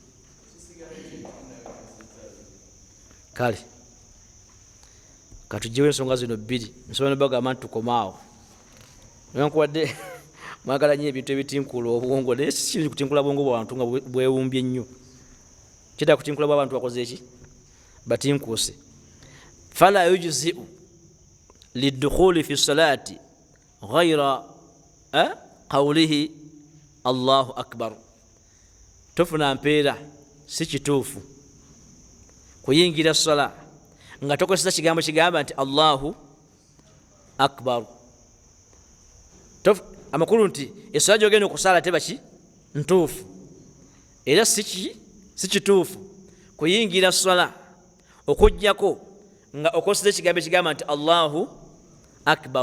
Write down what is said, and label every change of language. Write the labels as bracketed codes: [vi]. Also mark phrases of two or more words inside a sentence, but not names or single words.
[lg] Kale katugyewo ensonga zino bbiri nsobola nobagamba nti tukomaawo newankubadde mwagala nnyo ebintu ebitinkula obwongo naye sikiri kutinkula bwongo bwabantu nga bwewumbye nnyo. Kitaka kutinkula bwabantu bakoze eki? Batinkuuse. [ar] فلا يجزئ للدخول في الصلاة غير قوله الله أكبر. [lg] Tofuna mpeera, si kituufu kuyingira sala nga tokozesa kigambo kigamba nti [ar] الله أكبر. [lg] Amakulu nti esala gyogenda okusala teba ki ntuufu, era si kituufu kuyingira sala okujjako nga okozesa ekigambo ekigamba nti [ar] الله أكبر.